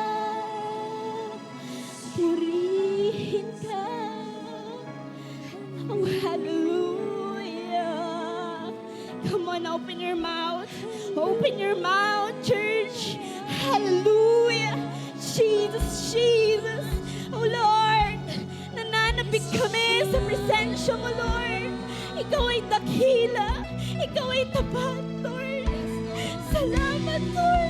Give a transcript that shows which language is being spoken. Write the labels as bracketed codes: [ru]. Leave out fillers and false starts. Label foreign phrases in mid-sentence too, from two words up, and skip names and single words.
[tl] purihin ka. [en] Oh, hallelujah. Come on, open your mouth. Open your mouth, church. Hallelujah. Jesus, Jesus. Oh, Lord. [tl] Nananabig kami sa presensya mo, Lord. Ikaw ay dakila. Ikaw ay tapat, Lord. Salamat, Lord.